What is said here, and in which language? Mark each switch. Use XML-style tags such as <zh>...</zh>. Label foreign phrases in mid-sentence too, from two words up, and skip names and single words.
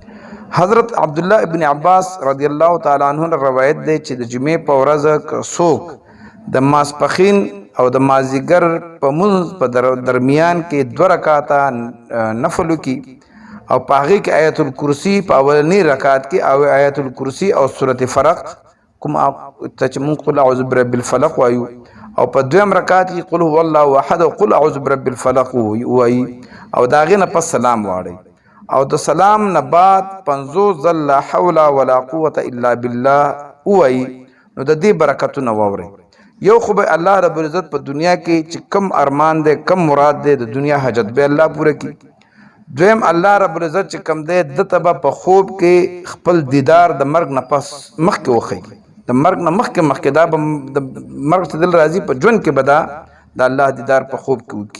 <ps>حضرت عبدالله ابن عباس</ps> <ar>رضی الله تعالی عنه</ar> <ps>روایت دی چې د جمعې په ورځ که څوک د ماسپښین او د مازدیګر په منځ په درمیان کې 2 رکعاته نفل وکړي او په هغې کې آیت الکرسي په اولنۍ رکعت کې او آیت الکرسي او سورت فرق کوم ته چې مونږ</ps> <ar>قل اعوذ برب الفلق</ar> <ps>وایو او په 2م رکعت کې</ps> <ar>قل هو الله احد</ar> <ps>او</ps> <ar>قل اعوذ برب الفلق</ar> <ps>وایي او د هغې نه پس سلام واړئ او د سلام نه بعد 50 ځل</ps> <ar>لا حول ولا قوة الا بالله</ar> <ps>وایي. نو د دې برکتونه واورئ. یو خو به الله</ps> <ar>رب العزت</ar> <ps>په دنیا کې چې کم ارمان دی کم مراد دی د دنیا حاجت به الله پوره کړي. دویم الله</ps> <ar>رب العزت</ar> <ps>چې کم دی دته به په خوب کې خپل دیدار د مرګ نه پس مخکې وښیي، د مرګ نه مخکې دا به د مرګ چې دل راځي په ژوند کې به دا د الله دیدار په خوب کې وکړي.</ps>